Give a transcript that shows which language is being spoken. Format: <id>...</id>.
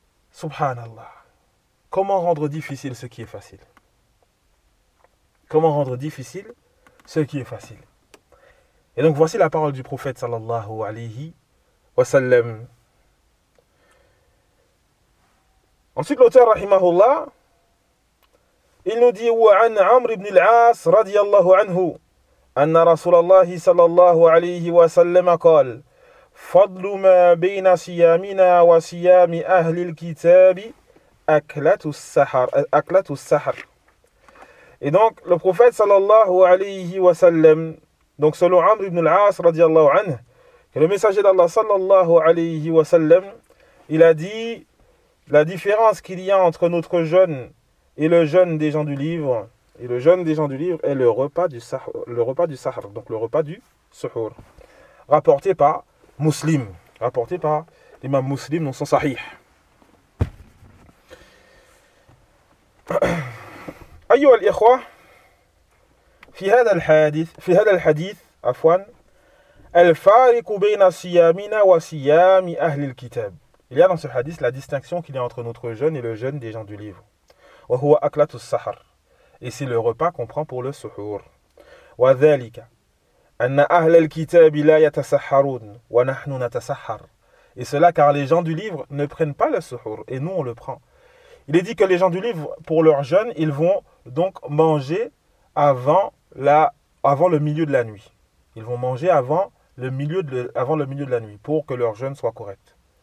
<fr>Subhanallah. Comment rendre difficile ce qui est facile? Comment rendre difficile ce qui est facile? Et donc voici la parole du prophète sallallahu alayhi wa sallam. Ensuite l'auteur rahimahullah, il nous dit</fr> <ar>وعن عمرو بن العاص رضي الله عنه أن رسول الله صلى الله عليه وسلم قال فضل ما بين صيامنا وصيام أهل الكتاب أكلة السحر.</ar> <fr>Et donc le prophète sallallahu alayhi wa sallam, donc selon Amr ibn al-As radiallahu anhu, et le messager d'Allah sallallahu alayhi wa sallam, il a dit la différence qu'il y a entre notre jeûne et le jeûne des gens du livre, et le jeûne des gens du livre est le repas du sahr, donc le repas du suhur, rapporté par l'imam Muslim dans son sahih.</fr> <ar>أيها الإخوة في هذا الحديث عفوا الفارق بين صيامنا وصيام أهل الكتاب.</ar> <fr>Il y a dans ce hadith la distinction qu'il y a entre notre jeûne et le jeûne des gens du livre.</fr> <ar>وهو أكلة السحر.</ar> <fr>Et c'est le repas qu'on prend pour le suhur.</fr> <ar>وذلك أن أهل الكتاب لا يتسحرون ونحن نتسحر.</ar> <fr>Et cela car les gens du livre ne prennent pas le suhur et nous on le prend. Il est dit que les gens du livre, pour leur jeûne, ils vont donc manger avant le milieu de la nuit, pour que leur jeûne soit correct.</fr>